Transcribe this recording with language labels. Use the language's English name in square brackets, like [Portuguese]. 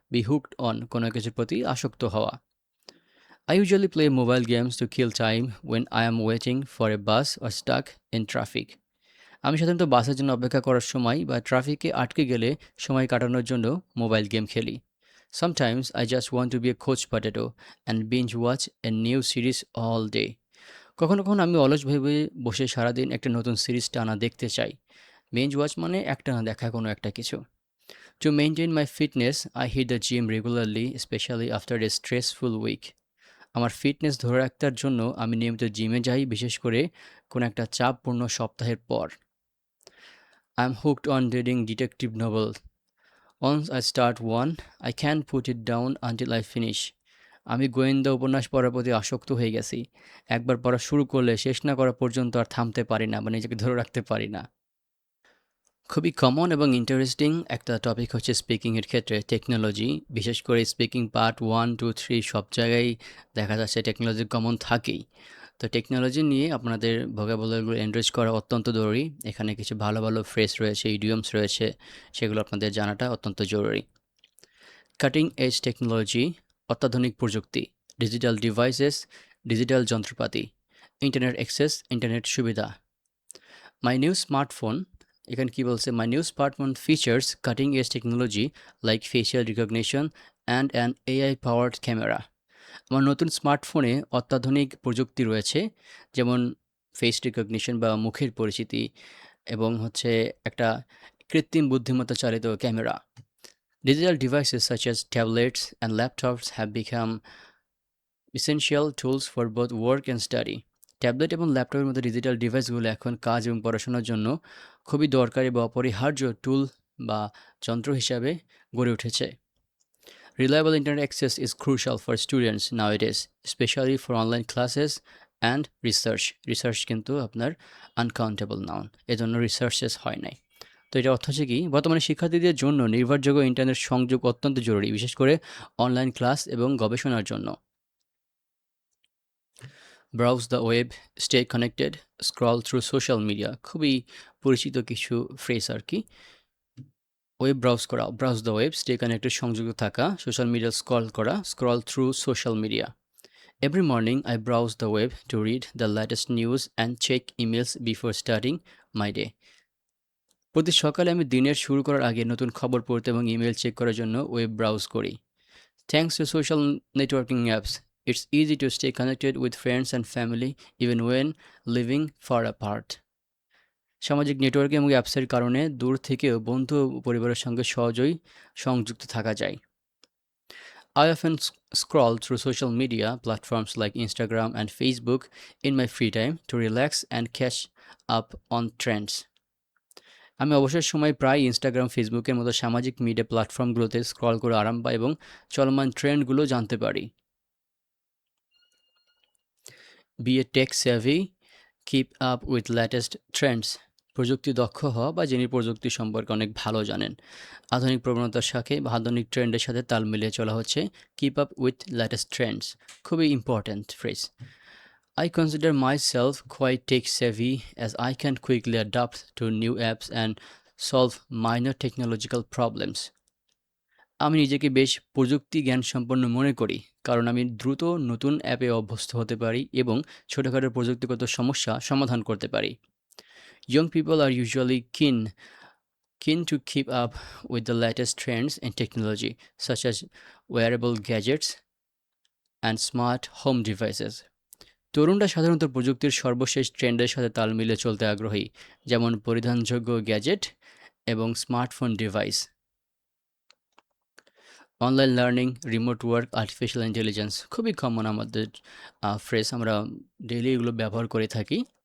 [English] be hooked on, [Bangla] কোনো কিছুর প্রতি আসক্ত হওয়া। [English] I usually play mobile games to kill time when I am waiting for a bus or stuck in traffic. [Bangla] আমি সাধারণত বাসের জন্য অপেক্ষা করার সময় বা ট্রাফিকে আটকে গেলে সময় কাটানোর জন্য মোবাইল গেম খেলি। [English] Sometimes I just want to be a couch potato and binge watch a new series all day. [Bangla] কখনো কখনো আমি অলসভাবে বসে সারাদিন একটা নতুন সিরিজ টানা দেখতে চাই। বিঞ্জ ওয়াচ মানে একটানা দেখা কোনো একটা কিছু। [English] To maintain my fitness, I hit the gym regularly, specially after a stressful week. [Bangla] আমার ফিটনেস ধরে রাখার জন্য আমি নিয়মিত জিমে যাই, বিশেষ করে কোনো একটা চাপপূর্ণ সপ্তাহের পর। [English] I am hooked on reading detective novel. Once I start one, I can't put it down until I finish. [Bangla] আমি গোয়েন্দা উপন্যাস পড়ার প্রতি আসক্ত হয়ে গেছি। একবার পড়া শুরু করলে শেষ না করা পর্যন্ত আর থামতে পারি না বা নিজেকে ধরে রাখতে পারি না। খুবই কমন এবং ইন্টারেস্টিং একটা টপিক হচ্ছে স্পিকিংয়ের ক্ষেত্রে টেকনোলজি। বিশেষ করে স্পিকিং পার্ট 1, 2, 3 সব জায়গায় দেখা যাচ্ছে টেকনোলজি কমন থাকেই। তো টেকনোলজি নিয়ে আপনাদের ভোকাবুলারিগুলো এনরিচ করা অত্যন্ত জরুরি। এখানে কিছু ভালো, ভালো ফ্রেজ রয়েছে, ইডিয়মস রয়েছে, সেগুলো আপনাদের জানাটা অত্যন্ত জরুরি। [English] cutting edge technology, [Bangla] অত্যাধুনিক প্রযুক্তি, [English] digital devices, [Bangla] ডিজিটাল যন্ত্রপাতি, [English] internet access, [Bangla] ইন্টারনেট সুবিধা। [English] my new smartphone, [Bangla] এখানে কি বলছে? [English] My new smartphone features cutting edge technology like facial recognition and an AI powered camera. [Bangla] আমার নতুন স্মার্টফোনে অত্যাধুনিক প্রযুক্তি রয়েছে, যেমন ফেস রিকগনিশন বা মুখের পরিচিতি এবং হচ্ছে একটা কৃত্রিম বুদ্ধিমত্তা চালিত camera. [English] Digital devices such as tablets and laptops have become essential tools for both work and study. [Bangla] Tablet এবং ল্যাপটপের মতো ডিজিটাল ডিভাইসগুলো এখন কাজ এবং পড়াশোনার জন্য খুবই দরকারি বা অপরিহার্য টুল বা যন্ত্র হিসাবে গড়ে উঠেছে। [English] Reliable internet access is crucial for students nowadays, especially for online classes and research. [Bangla] Research কিন্তু আপনার আনকাউন্টেবল নাউন, এজন্য রিসার্চেস হয় নাই। তো এটা অর্থ হচ্ছে কি, বর্তমানে শিক্ষার্থীদের জন্য নির্ভরযোগ্য ইন্টারনেট সংযোগ অত্যন্ত জরুরি, বিশেষ করে অনলাইন ক্লাস এবং গবেষণার জন্য। [English] browse the web, stay connected, scroll through social media, [Bangla] খুবই পরিচিত কিছু ফ্রেজ আর কি। ওয়েব ব্রাউজ করা, [English] browse the web, stay connected, [Bangla] সংযুক্ত থাকা, সোশ্যাল মিডিয়া স্ক্রল করা, [English] Scroll through social media. Every morning I browse the web to read the latest news and check emails before starting my day. [Bangla] প্রতি সকালে আমি দিনের শুরু করার আগে নতুন খবর পড়তে এবং ইমেল চেক করার জন্য ওয়েব ব্রাউজ করি। [English] Thanks to social networking apps, it's easy to stay connected with friends and family even when living far apart. [Bangla] সামাজিক নেটওয়ার্কিং এবং অ্যাপসের কারণে দূর থেকেও বন্ধু ও পরিবারের সঙ্গে সহজেই সংযুক্ত থাকা যায়। [English] I often scroll through social media platforms like Instagram and Facebook in my free time to relax and catch up on trends. [Bangla] আমি অবসর সময় প্রায় ইনস্টাগ্রাম, ফেসবুকের মতো সামাজিক মিডিয়া প্ল্যাটফর্মগুলোতে স্ক্রল করে আরাম পাই এবং চলমান ট্রেন্ডগুলো জানতে পারি। [English] Be a tech savvy, keep up with latest trends. [Bangla] প্রযুক্তি দক্ষ হওয়া বা যিনি প্রযুক্তি সম্পর্কে অনেক ভালো জানেন। আধুনিক প্রবণতার সাথে বা আধুনিক ট্রেন্ডের সাথে তাল মিলিয়ে চলা হচ্ছে [English] keep up with latest trends, [Bangla] খুবই important phrase. [English] I consider myself quite tech savvy as I can quickly adapt to new apps and solve minor technological problems. [Bangla] আমি নিজেকে বেশ প্রযুক্তি জ্ঞান সম্পন্ন মনে করি, কারণ আমি দ্রুত নতুন অ্যাপে অভ্যস্ত হতে পারি এবং ছোটখাটো প্রযুক্তিগত সমস্যা সমাধান করতে পারি। [English] Young people are usually keen to keep up with the latest trends in technology, such as wearable gadgets and smart home devices. [Bangla] তরুণরা সাধারণত প্রযুক্তির সর্বশেষ ট্রেন্ডের সাথে তাল মিলিয়ে চলতে আগ্রহী, যেমন পরিধানযোগ্য গ্যাজেট এবং smartphone device. [English] online learning, remote work, artificial intelligence, [Bangla] খুবই কমন আমাদের ফ্রেজ, আমরা ডেইলি এগুলো ব্যবহার করে থাকি।